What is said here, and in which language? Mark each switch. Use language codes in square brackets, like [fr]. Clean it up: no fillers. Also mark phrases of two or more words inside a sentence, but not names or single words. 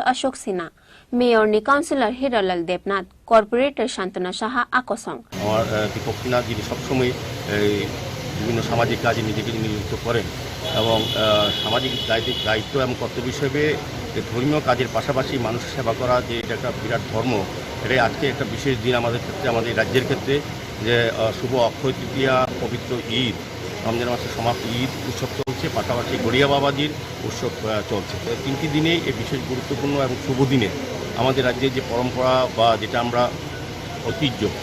[trp] Ashok Sinha, Mayor ni Councillor Hiralal Debnath, Corporator Shantana Saha Akosong. [bn] Or Deepak Sinha ji সবসময় বিভিন্ন সামাজিক কাজে নিজেকে নিযুক্ত করেন এবং সামাজিক দায়িত্ব এবং কর্তব্য হিসেবে ধর্মীয় কাজের পাশাপাশি মানুষের সেবা করা যে এটা একটা বিরাট ধর্ম এটাই আজকে একটা বিশেষ দিন আমাদের ক্ষেত্রে আমাদের রাজ্যের ক্ষেত্রে যে শুভ অক্ষয় তৃতীয়া পবিত্র ঈদ রমজান মাসের সমাপ্ত ঈদ উৎসব চলছে পাশাপাশি গড়িয়া বাবাজির উৎসব চলছে তিনটি দিনেই এই বিশেষ গুরুত্বপূর্ণ এবং শুভ দিনে আমাদের রাজ্যের যে পরম্পরা বা যেটা আমরা ঐতিহ্য